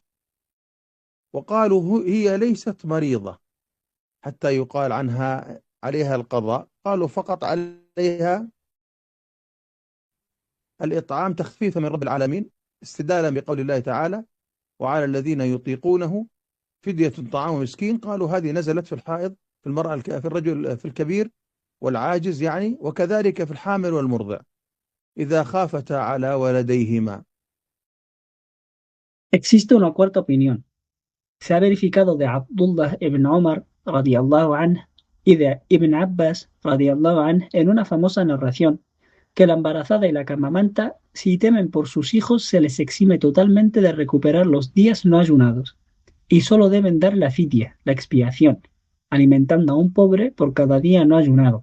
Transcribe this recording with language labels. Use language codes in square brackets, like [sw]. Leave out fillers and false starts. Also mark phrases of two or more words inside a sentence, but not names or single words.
[ar] وقالوا هي ليست مريضة حتى يقال عنها عليها القضاء، قالوا فقط عليها الإطعام تخفيفا من رب العالمين، استدلالا بقول الله تعالى: وعلى الذين يطيقونه فدية طعام مسكين. قالوا هذه نزلت في الحائض، في المرأة، في الرجل، في الكبير والعاجز يعني، وكذلك في الحامل والمرضع إذا خافتا على ولديهما. [es] Existe una cuarta opinión. Se ha verificado de Abdullah ibn Omar [ar] رضي الله عنه [es] y de Ibn Abbas [ar] رضي الله عنه [es] en una famosa narración que la embarazada y la camamanta, si temen por sus hijos, se les exime totalmente de recuperar los días no ayunados y solo deben dar la fidia, la expiación, alimentando a un pobre por cada día no ayunado.